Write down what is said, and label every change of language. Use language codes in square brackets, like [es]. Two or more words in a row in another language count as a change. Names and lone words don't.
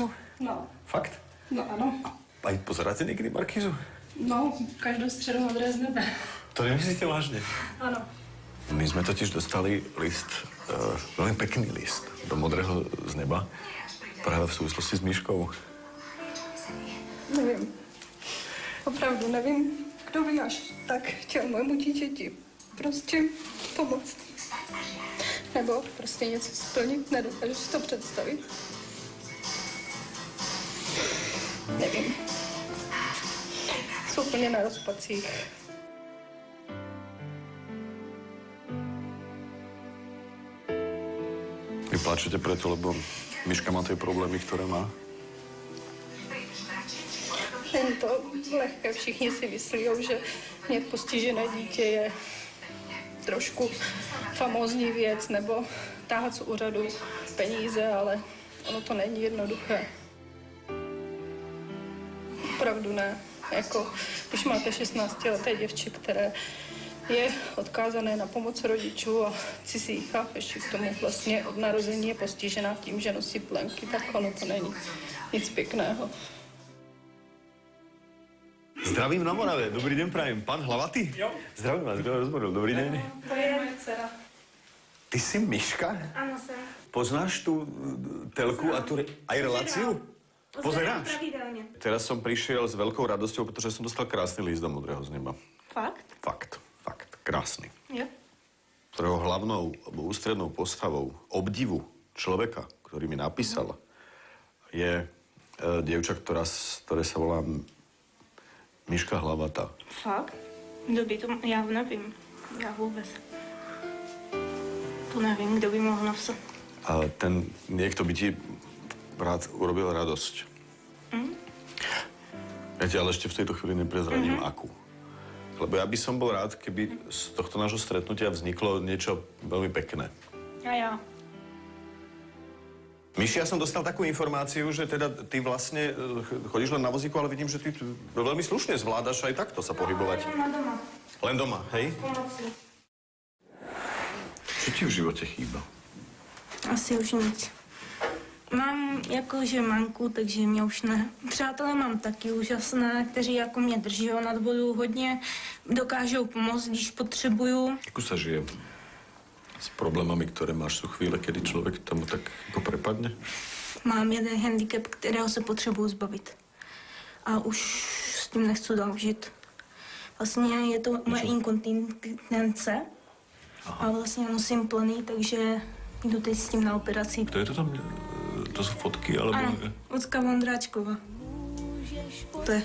[cs] No. Fakt? No, ano. [sk] Aj pozeráte niekedy Markízu? [cs] No, každou středu Modré z nebe. [sk] To nemyslíte vážne? [cs] Ano. [sk] My sme totiž dostali list, veľmi pekný list do Modrého z neba, práve v súvislosti s Miškou. [cs] Nevím. Opravdu nevím, kdo by až tak chtěl mému dítěti prostě pomoct. Nebo prostě něco splnit, nedokážu si to představit. Nevím. Jsou úplně na rozpacích. [sk] Vy pláčete preto, lebo Miška má tie problémy, ktoré má? [cs] Není to lehké, všichni si myslí, že mít postižené dítě je trošku famózní věc, nebo táhat z úřadu peníze, ale ono to není jednoduché. Opravdu ne. Jako, když máte 16leté děvče, které je odkázané na pomoc rodičů a cizích a ještě k tomu vlastně od narození je postižená tím, že nosí plenky, tak ono to není nic pěkného. [sk] Zdravím na Morave, dobrý den prajem. [cs] Pan Hlavatý? Jo. Zdravím vás, kdo rozboril, dobrý den. To je moje dcera. Ty jsi Miška? [sk] Áno, som. Poznáš tú telku a tu aj reláciu? Pozeráš? Pravidelne. Teraz som prišiel s veľkou radosťou, pretože som dostal krásny list do Modrého z neba. Fakt? Fakt, krásny. Jo. Ktorého hlavnou alebo ústrednou postavou obdivu človeka, ktorý mi napísal, je dievča, ktoré sa volá Miška Hlavatá. [cs] Fakt? Kdo by to... Já nevím. Já vůbec. To nevím, kdo by mohl napsat. [sk] A ten niekto by ti rád urobil radosť. Ja ti ale ešte v tejto chvíli neprezradím akú. Lebo ja by som bol rád, keby z tohto nášho stretnutia vzniklo niečo veľmi pekné. Ja. Miši, ja som dostal takú informáciu, že teda ty vlastne chodíš len na vozíku, ale vidím, že ty veľmi slušne zvládaš aj takto sa pohybovať. Ja mám doma. Len doma, hej? Pomoci. Čo ti v živote chýba? [cs] Asi už nic. Mám jakože manku, takže mě už ne. Přátelé mám taky úžasné, kteří jako mě drží nad vodou hodně, dokážou pomoct, když potřebuju. [sk] Ako sa žije s problémami, ktoré máš? Sú chvíle, kedy človek tomu tak ako prepadne? [cs] Mám jeden handicap, kterého se potřebuju zbavit. A už s tím nechci dál žít. Vlastně je to moje inkontinence. A vlastně nosím plný, takže jdu teď s tím na operaci. [sk] Kto je to tam? To sú fotky, alebo... [cs] Ano, Lucka Vondráčková. To je.